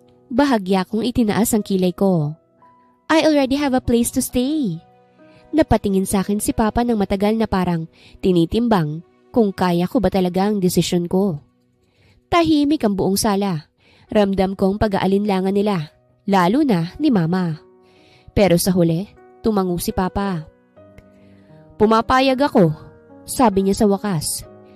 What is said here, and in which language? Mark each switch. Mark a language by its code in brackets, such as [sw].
[tl] Bahagya kong itinaas ang kilay ko. [en] I already have a place to stay. [tl] Napatingin sa akin si Papa ng matagal na parang tinitimbang kung kaya ko ba talaga ang desisyon ko. Tahimik ang buong sala. Ramdam kong pag-aalinlangan nila, lalo na ni Mama. Pero sa huli, tumango si Papa. Pumapayag ako, sabi niya sa wakas.